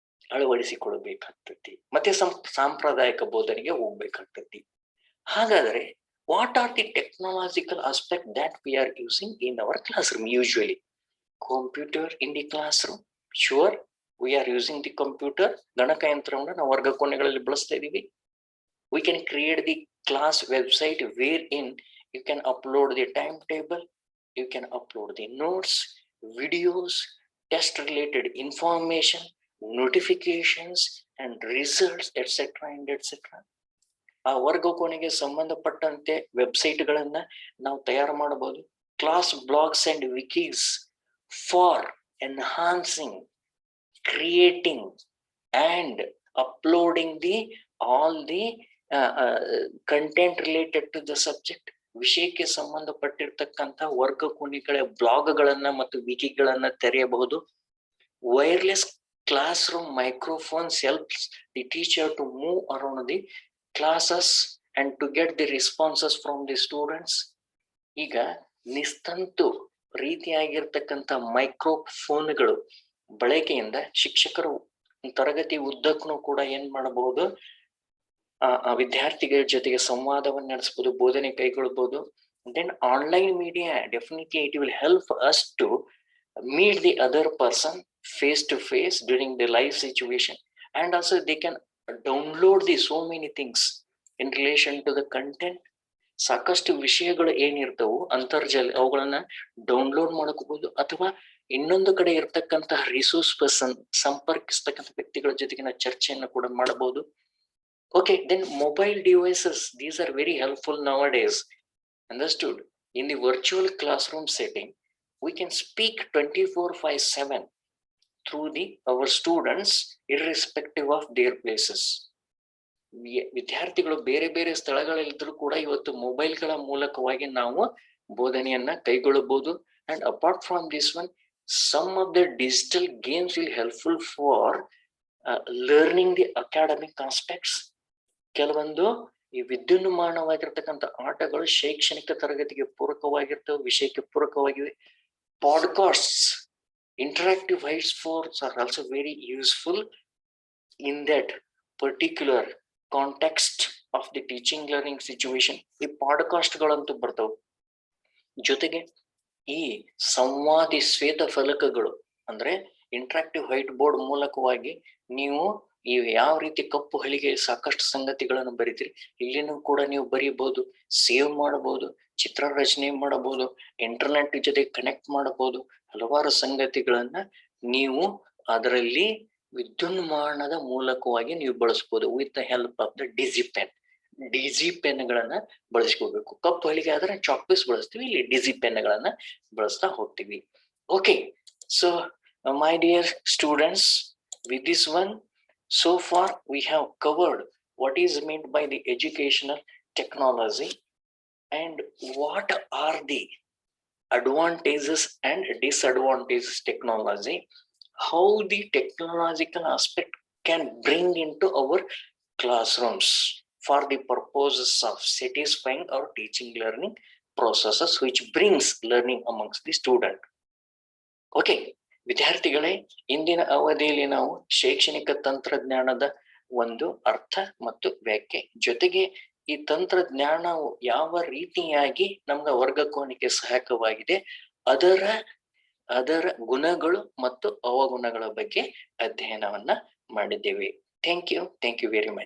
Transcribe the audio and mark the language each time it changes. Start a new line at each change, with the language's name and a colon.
Kannada: ಅಳವಡಿಸಿಕೊಳ್ಬೇಕಾಗ್ತತಿ, ಮತ್ತೆ ಸಾಂಪ್ರದಾಯಿಕ ಬೋಧನೆಗೆ ಹೋಗ್ಬೇಕಾಗ್ತತಿ.
English: ಹಾಗಾದ್ರೆ what are the technological aspect that we are using in our classroom? Usually computer in the classroom, sure we are using the computer.
Kannada: ಗಣಕಯಂತ್ರವನ್ನು ನಾವು ವರ್ಗ ಕೋಣೆಗಳಲ್ಲಿ ಬಳಸ್ತಾ ಇದೀವಿ.
English: We can create the class website wherein you can upload the timetable, you can upload the notes, videos, test related information, notifications and results, etc. and etc.
Kannada: ಆ ವರ್ಗ ಕೋಣೆಗೆ ಸಂಬಂಧಪಟ್ಟಂತೆ website ಗಳನ್ನ ನಾವು ತಯಾರು ಮಾಡಬಹುದು.
English: Class blogs and wikis for enhancing, creating and uploading the all the content related to the subject.
Kannada: ವಿಷಯಕ್ಕೆ ಸಂಬಂಧಪಟ್ಟಿರ್ತಕ್ಕಂಥ ವರ್ಗ ಕೋಣೆಗಳ ಬ್ಲಾಗ್ಗಳನ್ನ ಮತ್ತು ವಿಕಿಗಳನ್ನ ತೆರೆಯಬಹುದು.
English: Wireless class room microphones helps the teacher to move around the classes and to get the responses from the students.
Kannada: ಈಗ ನಿಸ್ತಂತು ರೀತಿಯಾಗಿರ್ತಕ್ಕಂಥ ಮೈಕ್ರೋಫೋನ್ಗಳು ಬಳಕೆಯಿಂದ ಶಿಕ್ಷಕರು ತರಗತಿ ಉದ್ದಕ್ಕೂ ಕೂಡ ಏನ್ ಮಾಡಬಹುದು, ವಿದ್ಯಾರ್ಥಿಗಳ ಜೊತೆಗೆ ಸಂವಾದವನ್ನು ನಡೆಸಬಹುದು, ಬೋಧನೆ ಕೈಗೊಳ್ಳಬಹುದು.
English: Then online media definitely it will help us to meet the other person face to face during the live situation, and also they can download the so many things in relation to the content.
Kannada: ಸಾಕಷ್ಟು ವಿಷಯಗಳು ಏನಿರ್ತವು ಅಂತರ್ಜಾಲ ಅವುಗಳನ್ನ download ಮಾಡ್ಕೋಬಹುದು, ಅಥವಾ ಇನ್ನೊಂದು ಕಡೆ ಇರ್ತಕ್ಕಂತಹ resource person ಸಂಪರ್ಕಿಸ್ತಕ್ಕಂಥ ವ್ಯಕ್ತಿಗಳ ಜೊತೆಗಿನ ಚರ್ಚೆಯನ್ನು ಕೂಡ ಮಾಡಬಹುದು.
English: Okay, then mobile devices, these are very helpful nowadays. Understood? In the virtual classroom setting, we can speak 24/7 through our students irrespective of their places.
Kannada: ವಿದ್ಯಾರ್ಥಿಗಳು ಬೇರೆ ಬೇರೆ ಸ್ಥಳಗಳಲ್ಲಿದ್ದರೂ ಕೂಡ ಇವತ್ತು ಮೊಬೈಲ್ಗಳ ಮೂಲಕವಾಗಿ ನಾವು ಬೋಧನೆಯನ್ನ ಕೈಗೊಳ್ಳಬಹುದು.
English: And apart from this one, some of the digital games will helpful for learning the academic aspects.
Kannada: ಕೆಲವೊಂದು ಈ ವಿದ್ಯುನ್ಮಾನವಾಗಿರ್ತಕ್ಕಂಥ ಆಟಗಳು ಶೈಕ್ಷಣಿಕ ತರಗತಿಗೆ ಪೂರಕವಾಗಿರ್ತವೆ, ವಿಷಯಕ್ಕೆ ಪೂರಕವಾಗಿವೆ.
English: Podcasts, interactive white boards are also very useful in that particular context of the teaching learning situation.
Kannada: ಈ podcast ಗಳಂತೂ ಬರ್ತವೆ. ಜೊತೆಗೆ ಈ ಸಂವಾದಿ ಶ್ವೇತ ಫಲಕಗಳು ಅಂದ್ರೆ ಇಂಟ್ರಾಕ್ಟಿವ್ ವೈಟ್ ಬೋರ್ಡ್ ಮೂಲಕವಾಗಿ ನೀವು ಈ ಯಾವ ರೀತಿ ಕಪ್ಪು ಹಳಿಗೆ ಸಾಕಷ್ಟು ಸಂಗತಿಗಳನ್ನು ಬರೀತೀರಿ, ಇಲ್ಲಿನೂ ಕೂಡ ನೀವು ಬರೀಬಹುದು, ಸೇವ್ ಮಾಡಬಹುದು, ಚಿತ್ರ ರಚನೆ ಮಾಡಬಹುದು, ಇಂಟರ್ನೆಟ್ ಜೊತೆ ಕನೆಕ್ಟ್ ಮಾಡಬಹುದು. ಹಲವಾರು ಸಂಗತಿಗಳನ್ನ ನೀವು ಅದರಲ್ಲಿ ವಿದ್ಯುನ್ಮಾನದ ಮೂಲಕವಾಗಿ ನೀವು ಬಳಸಬಹುದು
English: with the help of the
Kannada: DG ಪೆನ್ಗಳನ್ನ ಬಳಸ್ಕೋಬೇಕು. ಕಪ್ಪು ಹಳಿಗೆ ಆದ್ರೆ ಚಾಕ್ ಪೀಸ್ ಬಳಸ್ತೀವಿ, ಇಲ್ಲಿ ಡಿಜಿ ಪೆನ್ಗಳನ್ನ ಬಳಸ್ತಾ ಹೋಗ್ತೀವಿ.
English: Okay, so my dear students, with this one, so far we have covered what is meant by the educational technology and what are the advantages and disadvantages technology, how the technological aspect can bring into our classrooms for the purposes of satisfying our teaching learning processes which brings learning amongst the student.
Kannada: Okay, ವಿದ್ಯಾರ್ಥಿಗಳೇ, ಇಂದಿನ ಅವಧಿಯಲ್ಲಿ ನಾವು ಶೈಕ್ಷಣಿಕ ತಂತ್ರಜ್ಞಾನದ ಒಂದು ಅರ್ಥ ಮತ್ತು ವ್ಯಾಖ್ಯೆ ಜೊತೆಗೆ ಈ ತಂತ್ರಜ್ಞಾನವು ಯಾವ ರೀತಿಯಾಗಿ ನಮ್ಮ ವರ್ಗ ಕೋಣೆಗೆ ಸಹಾಯಕವಾಗಿದೆ, ಅದರ ಗುಣಗಳು ಮತ್ತು ಅವಗುಣಗಳ ಬಗ್ಗೆ ಅಧ್ಯಯನವನ್ನ ಮಾಡಿದ್ದೇವೆ.
English: Thank you very much.